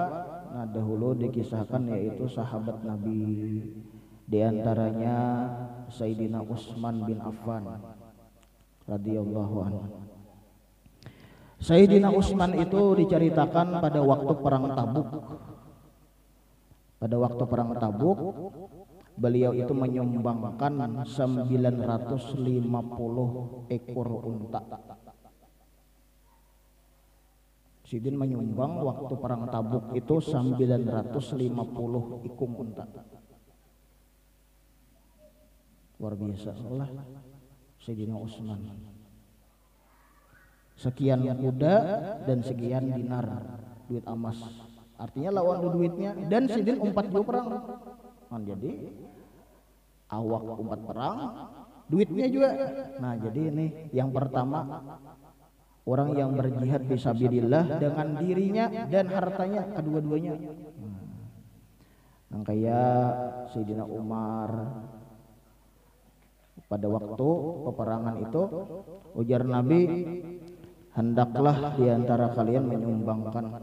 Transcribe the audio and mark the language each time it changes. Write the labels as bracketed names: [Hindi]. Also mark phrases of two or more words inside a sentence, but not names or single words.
[Banjar] Nah, dahulu dikisahkan yaitu sahabat Nabi, di antaranya Sayyidina Utsman bin Affan [Arabic] radhiyallahu anhu. [Banjar] Sayyidina Utsman itu diceritakan pada waktu perang Tabuk. Pada waktu perang Tabuk, beliau itu menyumbangkan 950 ekor unta. Sidin menyumbang waktu perang Tabuk itu 950 ikung unta. Luar biasa Allah Sayyidina Utsman. Sekian kuda dan sekian dinar duit emas. Artinya lawan duitnya, dan sidin umpat juga perang. Nah, jadi awak umpat perang, duitnya juga. Nah, jadi ini yang pertama, orang yang berjihad fisabilillah dengan dirinya dan hartanya, kedua-duanya. Nah, kayak Sayyidina Umar pada waktu peperangan itu, ujar Nabi, hendaklah di antara kalian menyumbangkan.